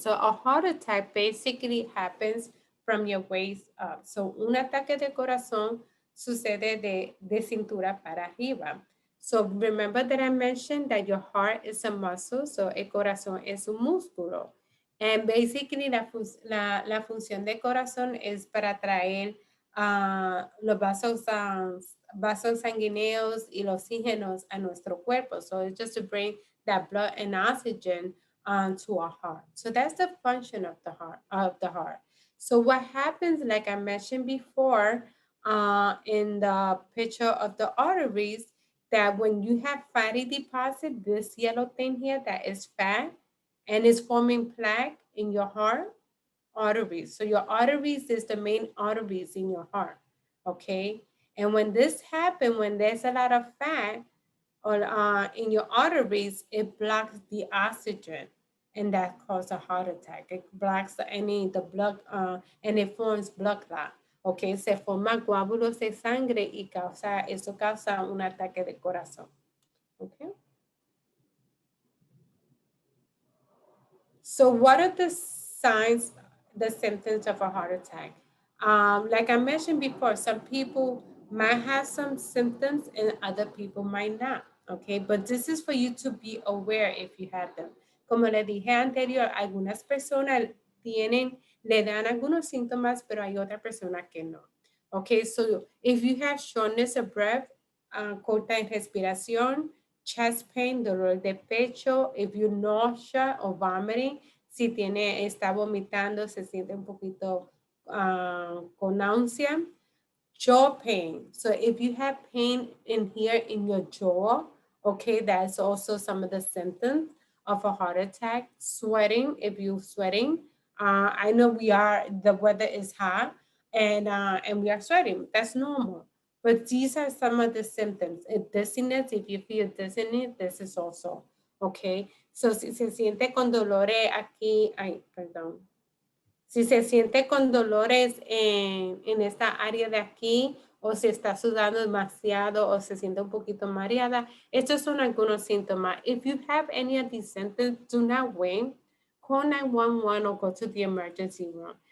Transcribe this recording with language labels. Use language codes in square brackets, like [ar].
[en] So a heart attack basically happens from your waist up. [es] So un ataque de corazón sucede de cintura para arriba. [en] So remember that I mentioned that your heart is a muscle, so [es] el corazón es un músculo. [en] And basically [es] la función de corazón es para traer los vasos sanguíneos y los oxígenos a nuestro cuerpo. [en] So it's just to bring that blood and oxygen to our heart. So that's the function of the heart. So what happens, like I mentioned before, in the picture of the arteries, that when you have fatty deposit, this yellow thing here that is fat, and it's forming plaque in your heart arteries. So your arteries is the main arteries in your heart, okay? And when this happens, when there's a lot of fat or in your arteries, it blocks the oxygen, and that causes a heart attack. It blocks the blood, and it forms blood clot. [es] Okay, se forma coágulos de sangre y eso causa un ataque de corazón. [en] Okay. So what are the signs, the symptoms of a heart attack? Like I mentioned before, some people might have some symptoms and other people might not, okay? But this is for you to be aware if you have them. [es] Como le dije anterior, algunas personas le dan algunos síntomas, pero hay otras personas que no. [en] Okay, so if you have shortness of breath, [es] corta en respiración, [en] chest pain, [es] dolor de pecho, [en] if you nausea or vomiting, [es] si está vomitando, se siente un poquito con náusea, [en] jaw pain. So if you have pain in here in your jaw, okay, that's also some of the symptoms of a heart attack. Sweating, if you're sweating, I know the weather is hot and we are sweating, that's normal. But these are some of the symptoms. Dizziness, if you feel dizziness, this is also, okay? [es] So si se siente con dolores aquí, si se siente con dolores en esta área de aquí, o si está sudando demasiado, o se siente un poquito mareada, estos son algunos síntomas. [en] If you have any of these symptoms, do not wait. Call 911 or go to the emergency room.